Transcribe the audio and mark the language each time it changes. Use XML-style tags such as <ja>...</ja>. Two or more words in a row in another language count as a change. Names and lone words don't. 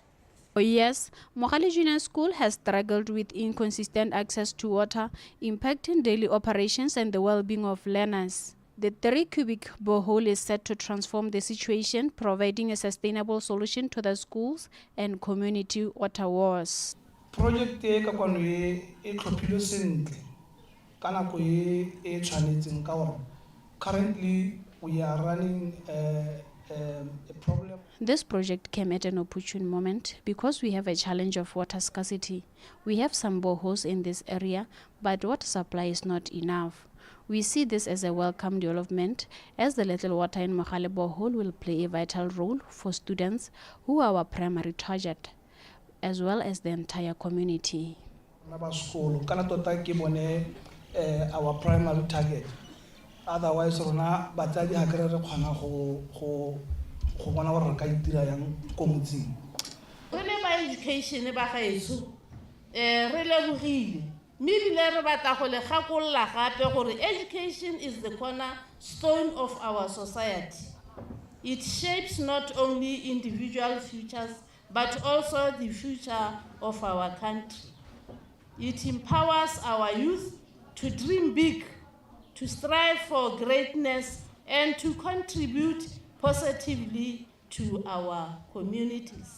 <en>For years, Mogale Junior School has struggled with inconsistent access to water, impacting daily operations and the well-being of learners. The 3 cubic borehole is set to transform the situation, providing a sustainable solution to the schools and community water wars.</en> <tn>Project e ka kwano e tlhophilwe sentle kana go e tshwanetseng ka gore</tn> <en>currently we are running a problem. This project came at an opportune moment because we have a challenge of water scarcity. We have some boreholes in this area, but water supply is not enough. We see this as a welcome development, as the little water in Mogale borehole will play a vital role for students who are our primary target, as well as the entire community. Our primary target. Otherwise,</en> <tn>rona batsadi ha kere re khona go bona gore re ka itira yang ko motseng. Re le ba education ba gaetso re lebogile mme bile re batla go le gakolla gape gore</tn> <en>education is the cornerstone of our society. It shapes not only individual futures but also the future of our country. It empowers our youth to dream big, to strive for greatness, and to contribute positively to our communities.</en>